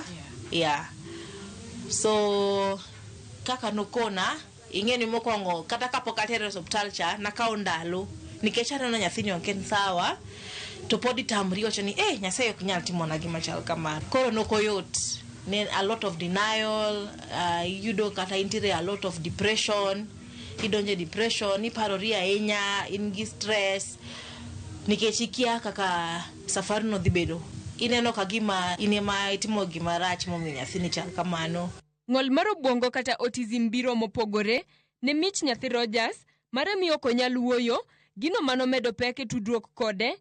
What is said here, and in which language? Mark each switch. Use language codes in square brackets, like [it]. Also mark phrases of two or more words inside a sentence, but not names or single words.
[luo] Yeah. So kaka nokona ingeni mokwongo kata kapok atere hospital cha nakawo ndalo nikech aneno nyathi ok en sawa to podi tamri wacho ni Nyasaye ok nyal timona gima chal kamano. Koro nokoyot. Ne [en] a lot of denial, [luo] yudo kata intere [en] a lot of depression. [luo] Idonje depression, iparori ahinya, in gi stress nikech ikia kaka safari no dhi bedo. Ineno ka gima inema itimo gima rach momiyo nyathi ni chal kamano. Ng'ol mar obwongo kata autism biro mopogore ne mich nyathi Rogers mare miyo ok onyal wuoyo, gino mano medo pek e tudruok kode.